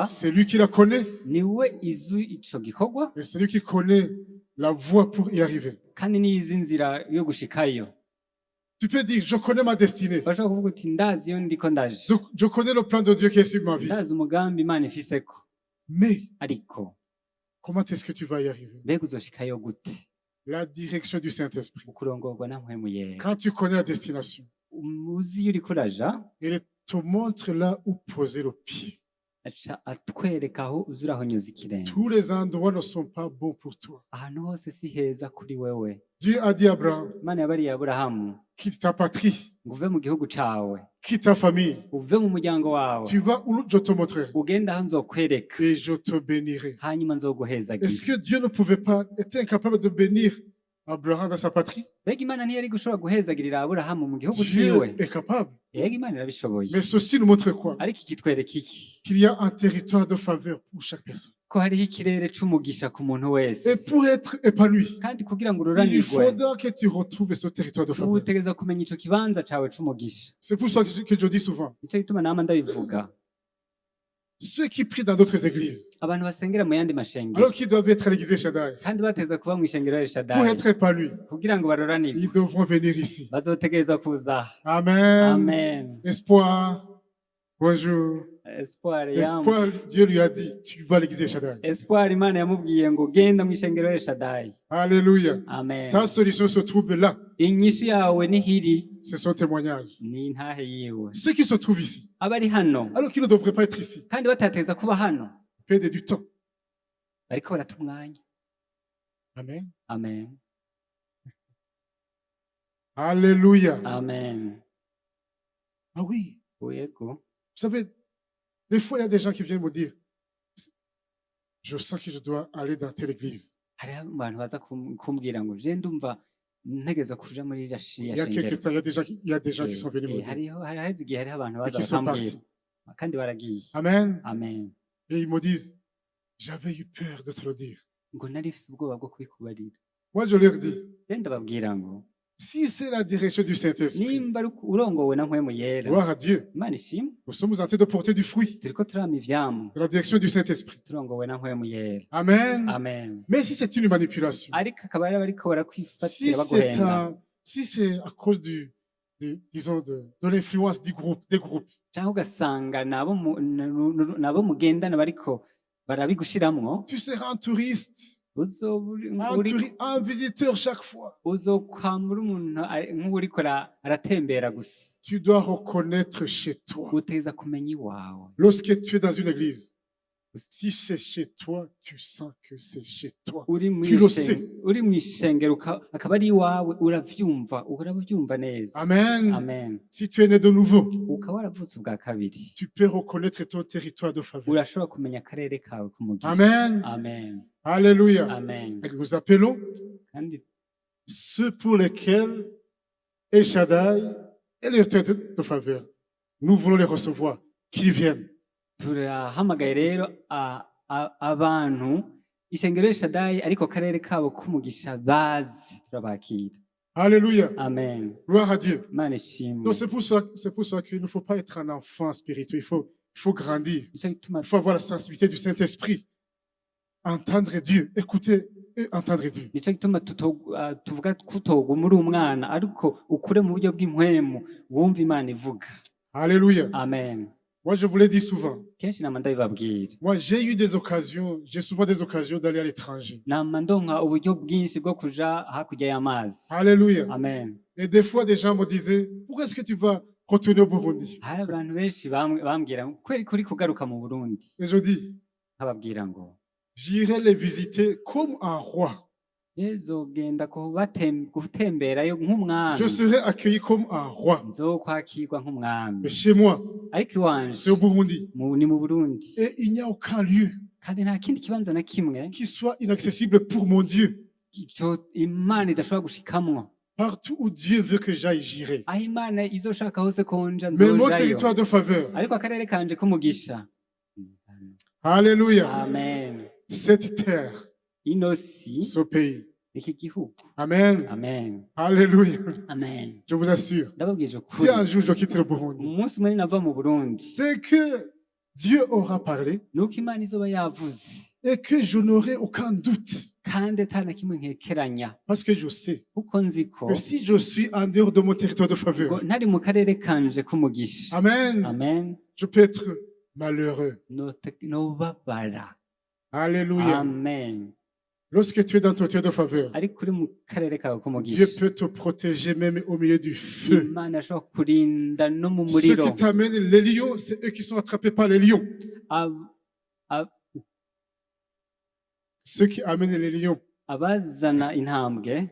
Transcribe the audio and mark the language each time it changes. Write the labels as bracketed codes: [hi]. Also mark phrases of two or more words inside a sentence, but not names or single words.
[fr] c'est lui qui la connaît [rn] niwe izi ico gikorwa [fr] et c'est lui qui connaît la voie pour y arriver. [rn] kandi niyizi inzira yo gushikayo. [fr] Tu peux dire, je connais ma destinée. [rn] Bashobora kuvuga uti ndazi iyo ndiko ndaje. [fr] Je connais le plan de Dieu qui est sur ma vie. [rn] Ndazi umugambi Imana ifiseko. [fr] Mais [rn] Ariko [fr] comment est-ce que tu vas y arriver? [rn] mbega uzoshikayo gute? [fr] La direction du Saint-Esprit. [rn] Ukurongorwa na mpwemu yera. [fr] Quand tu connais la destination, [rn] Uzi iyo uriko uraja [fr] il te montre là où poser le pied. [rn] aca atwereka aho uza urahonyuza ikirenge. [fr] Tous les endroits ne sont pas bons pour toi. [rn] Ahantu hose si heza kuri wewe. [fr] Dieu a dit à Abraham, [rn] Imana yabariye Aburahamu [fr] quitte ta patrie, [rn] ngo uve mu gihugu cawe, [fr] quitte ta famille. [rn] uve mu muryango wawe, [fr] Tu vas où je te montrerai [rn] ugenda aho nzokwereka, [fr] et je te bénirai. [rn] hanyuma nzoguhezagira. [fr] Est-ce que Dieu ne pouvait pas, était incapable de bénir Abraham dans sa patrie? [rn] Mbega Imana ntiyari gushobora guhezagirira Aburahamu mu gihugu [fr] Dieu [rn] ciwe? [fr] est capable. [rn] Yego Imana irabishoboye. [fr] Mais ceci nous montre quoi? [rn] Ariko ikitwereka iki? [fr] Qu'il y a un territoire de faveur pour chaque personne. [rn] Ko hariho ikirere c'umugisha ku muntu [fr] Et [rn] wese. [fr] pour être épanoui, [rn] Kandi kugira ngo [fr] il [rn] ururanirwe, [fr] faudra que tu retrouves ce territoire de faveur. [rn] utegereza kumenya ico kibanza cawe c'umugisha. [fr] C'est pour ça que je dis souvent, [rn] Nico gituma nama ndabivuga. [fr] ceux qui prient dans d'autres églises, [rn] abantu basengera mu yandi mashengero [fr] alors qu'ils doivent être à l'église Shaddai, [rn] kandi bateza kuba mu ishengero [fr] pour [rn] Elshadai [fr] être épanouis, [rn] kugira ngo baroranirwe [fr] ils devront venir ici. [rn] bazotegerezwa kuza aha. [fr] Amen. [rn] Amen. [fr] Espoir. Bonjour. [rn] Espoir [fr] Espoir, Dieu lui a dit, tu vas à l'église Shaddai. [rn] Espoir Imana yamubwiye ngo genda mu ishengero Elshadai. [fr] Alléluia. [rn] Amen. [fr] Ta solution se trouve là. [rn] Inyishu yawe nihiri [fr] C'est son témoignage. [rn] ni intahe yiwe. [fr] Ceux qui se trouvent ici, [rn] Abari hano [fr] alors qu'ils ne devraient pas être ici, [rn] kandi batateza kuba hano [fr] perdent du temps. [rn] bariko barata umwanya. [fr] Amen. [rn] Amen. [fr] Alléluia. [rn] Amen. [fr] Ah oui. [rn] Yego. [fr] Vous savez, des fois, il y a des gens qui viennent me dire, je sens que je dois aller dans telle église. [rn] Hariho abantu baza kumbwira ngo je ndumva ntegeza kuja muri iriya [fr] Il y a quelques [rn] shengero. [fr] temps, il y a des gens qui sont venus me dire. [rn] hariho igihe hariho abantu [fr] Et [rn] baza [fr] qui sont [rn] bakambwira [fr] partis. [rn] kandi baragiye. [fr] Amen. [rn] Amen. [fr] Et ils me disent, j'avais eu peur de te le dire. [rn] Ngo nari mfise ubwoba bwo kubikubarira. [fr] Moi, je leur dis, [rn] Rero ndababwira ngo [fr] si c'est la direction du Saint-Esprit, [rn] nimba ari urongowe na mpwemu yera [fr] gloire à Dieu, [rn] Imana ishimwe [fr] nous sommes en train de porter du fruit [rn] turiko turama ivyamwa [fr] de la direction du Saint-Esprit. [rn] turongowe na mpwemu yera. [fr] Amen. [rn] Amen. [fr] Mais si c'est une manipulation, [rn] Ariko akaba ari bariko [fr] si [rn] barakwifatira [fr] c'est [rn] baguhenda [fr] si c'est à cause disons, de l'influence des groupes, [rn] canke ugasanga nabo mugendana bariko barabigushiramwo [fr] tu seras un touriste, [rn] uzoba [fr] un visiteur chaque fois. [rn] uzokwambura umuntu nk'uriko aratembera gusa. [fr] Tu dois reconnaître chez toi. [rn] Uteza kumenya iwawe. [fr] Lorsque tu es dans une église, si c'est chez toi, tu sens que c'est chez toi. Tu le sais. [rn] uri mw'ishengero akaba ari iwawe uravyumva neza. [fr] Amen. [rn] Amen. [fr] Si tu es né de nouveau, [rn] ukaba waravutse ubwa kabiri [fr] tu peux reconnaître ton territoire de faveur. [rn] urashobora kumenya akarere kawe k'umugisha. [fr] Amen. [rn] Amen. [fr] Alléluia. [rn] Amen. [fr] Et nous appelons [rn] kandi [fr] ceux pour lesquels El Shaddai est le territoire de faveur. Nous voulons les recevoir, qu'ils viennent. [rn] turahamagaye rero abantu ishengero Elshadai ariko akarere kabo k'umugisha bazi turabakira. [fr] Alléluia. [rn] Amen. [fr] Gloire à Dieu. [rn] Imana ishimwe. [fr] Donc c'est pour ça qu'il ne faut pas être un enfant spirituel. Il faut grandir. [rn] Nico gituma [fr] Il faut avoir la sensibilité du Saint-Esprit. Entendre Dieu, écouter et entendre Dieu. [rn] nico gituma tuvuga kutogwa muri umwana ariko ukure mu buryo bw'impwemu wumva Imana ivuga. [fr] Alléluia. [rn] Amen. [fr] Moi, je vous l'ai dit souvent. [rn] Kenshi nama ndabibabwira. [fr] Moi, j'ai souvent des occasions d'aller à l'étranger. [rn] Nama ndonka uburyo bwinshi bwo kuja hakurya y'amazi. [fr] Alléluia. [rn] Amen. [fr] Et des fois, des gens me disaient, pourquoi est-ce que tu vas retourner au Burundi? [rn] Hari abantu benshi bambwira ngo kweri kuri kugaruka mu Burundi. [fr] Et je dis, [rn] Nkababwira ngo [fr] j'irai les visiter comme un roi. [rn] nzogenda gutemberayo nk'umwami. [fr] Je serai accueilli comme un roi. [rn] Nzokwakirwa nk'umwami. [fr] Mais chez moi, [rn] Ariko iwanje [fr] c'est au Burundi. [rn] ni mu Burundi. [fr] Et il n'y a aucun lieu [rn] Kandi nta kindi kibanza na kimwe [fr] qui soit inaccessible pour mon Dieu. [rn] Imana idashobora gushikamwo. [fr] Partout où Dieu veut que j'aille, j'irai. [rn] Aho Imana izoshaka hose ko nja [fr] Mais mon [rn] nzojayo. [fr] territoire de faveur, [rn] Ariko akarere kanje k'umugisha. [fr] Alléluia, [rn] Amen. [fr] cette terre, [rn] Ino si [fr] ce pays. [rn] iki gihugu. [fr] Amen. [rn] Amen. [fr] Alléluia. [rn] Amen. [fr] Je vous assure. [rn] Ndababwije [fr] Si [rn] ukuri. [fr] un jour je quitte le Burundi, [rn] Umunsi umwe nava mu Burundi. [fr] c'est que Dieu aura parlé [rn] Nuko Imana izoba yavuze. [fr] et que je n'aurai aucun doute. [rn] Kandi ata na kimwe nkekeranya. [fr] Parce que je sais [rn] Kuko nzi ko [fr] que si je suis en dehors de mon territoire de faveur, [rn] ntari mu karere kanje k'umugisha. [fr] Amen, [rn] Amen. [fr] je peux être malheureux. [rn] Nobabara. [fr] Alléluia. [rn] Amen. [fr] Lorsque tu es dans ton territoire de faveur, [rn] Ariko uri mu karere kawe [fr] Dieu [rn] k'umugisha. [fr] peut te protéger même au milieu du feu. [rn] Imana ashobora kurinda no mu [fr] Ceux [rn] muriro. [fr] qui t'amènent les lions, c'est eux qui sont attrapés par les lions. Ceux qui amènent les lions, [rn] Abazana intambwe